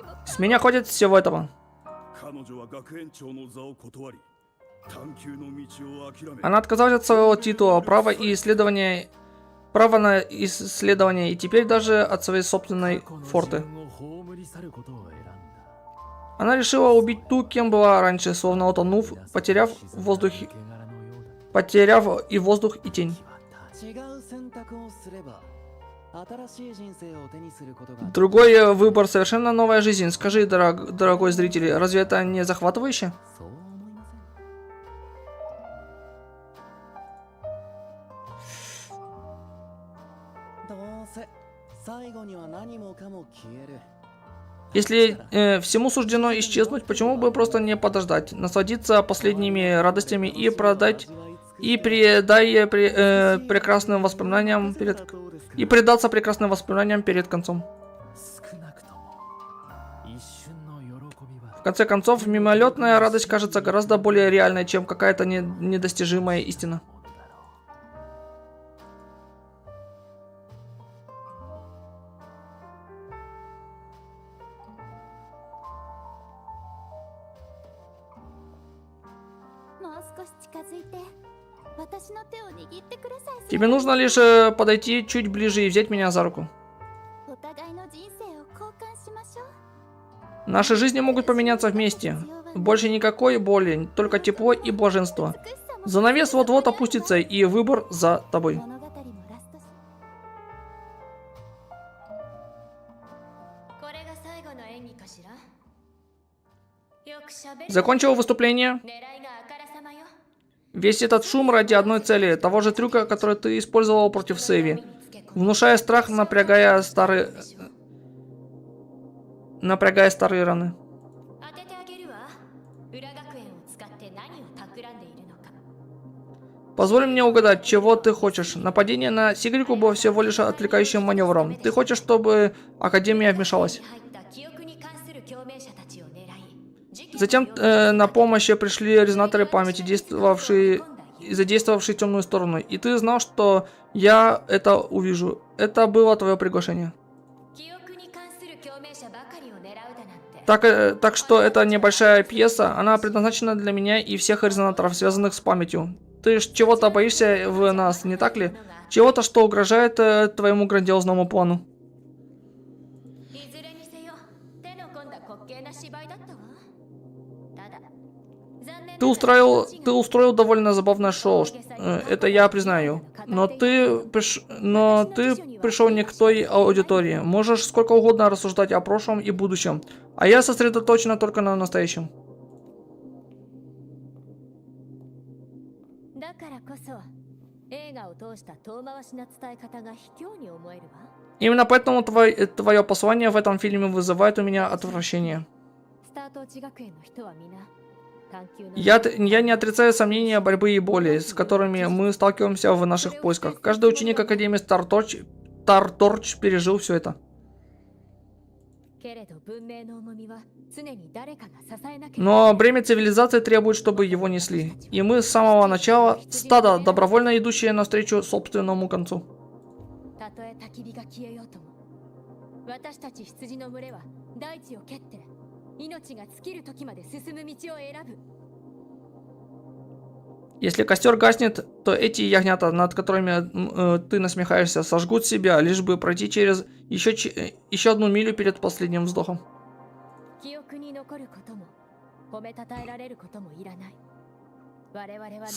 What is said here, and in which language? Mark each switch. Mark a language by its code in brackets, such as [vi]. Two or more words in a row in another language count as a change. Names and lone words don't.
[ru] С меня хватит всего этого. [ja] 彼女は学園長の座を断り探求の道を諦め [ru] Она отказалась от своего титула, права на исследование и теперь даже от своей собственной [ja] 過去の [ru] форты. [ja] 自分を葬り去ることを選んだ [ru] Она решила убить ту, кем была раньше, словно утонув, потеряв и воздух, и тень. [ja] 違う選択をすれば新しい人生を手にすることが [ru] Другой выбор, совершенно новая жизнь. Скажи, дорогой зритель, разве это не захватывающе? [ja] そう思いません どうせ最後には何もかも消える [ru] Если всему суждено исчезнуть, почему бы просто не подождать, насладиться последними радостями и прекрасным воспоминаниям и предаться прекрасным воспоминаниям перед концом. [ja] 少なくとも一瞬の喜びは [ru] В конце концов, мимолетная радость кажется гораздо более реальной, чем какая-то недостижимая истина. [ja] ものだろうもう少し近づいて私の手を握ってください。 [ru] Тебе нужно лишь подойти чуть ближе и взять меня за руку. [ja] お互いの人生を交換しましょう。 [ru] Наши жизни могут поменяться вместе. Больше никакой боли, только тепло и блаженство. Занавес вот-вот опустится, и выбор за тобой. [ja] 物語もラストし。これが最後の演技かしら。よくしゃべる。 [ru] Закончил выступление. [ja] 狙いがあからさまよ。 [ru] Весь этот шум ради одной цели, того же трюка, который ты использовал против Сэви, внушая страх, напрягая старые раны. [ja] 当ててあげるわ。裏学園を使って何を企んでいるのか。 [ru] Позволь мне угадать, чего ты хочешь. Нападение на Сигрику было всего лишь отвлекающим маневром. Ты хочешь, чтобы Академия вмешалась. [ja] 入った記憶に関する共鳴者たちを狙い。事件 [ru] Затем [ja] の容疑者 [ru] на помощь пришли резонаторы памяти, задействовавшие темную сторону. И ты знал, что я это увижу. Это было твое приглашение. [ja] 記憶に関する共鳴者ばかりを狙うだなんて。 [ru] Так что эта небольшая пьеса, она предназначена для меня и всех резонаторов, связанных с памятью. Ты ж чего-то боишься в нас, не так ли? Чего-то, что угрожает твоему грандиозному плану. [ja] いずれにせよ、手の込んだ滑稽な芝居だったわ。ただ、残念 [ru] Ты устроил довольно забавное шоу, это я признаю. Но ты пришел не к той аудитории. Можешь сколько угодно рассуждать о прошлом и будущем, а я сосредоточена только на настоящем. [ja] だからこそ、映画を通した遠回しな伝え方が卑怯に思えるわ。 [ru] Именно поэтому твое послание в этом фильме вызывает у меня отвращение. [ja] スタート地学園の人は皆、探求の [ru] Я не отрицаю сомнения, борьбы и боли, с которыми мы сталкиваемся в наших поисках. Каждый ученик Академии Старторч пережил все это. [ja] けれど文明の重みは常に誰かが支えなければ [ru] Но бремя цивилизации требует, чтобы его несли. И мы с самого начала стадо, добровольно идущее навстречу собственному концу. [ja] たとえ焚き火が消えようとも、私たち羊の群れは大地を蹴って命が尽きる時まで進む道を選ぶ。 [ru] Если костер гаснет, то эти ягнята, над которыми ты насмехаешься, сожгут себя, лишь бы пройти через еще одну милю перед последним вздохом. [ja] 記憶に残ることも褒めたたえられることもいらない。我々は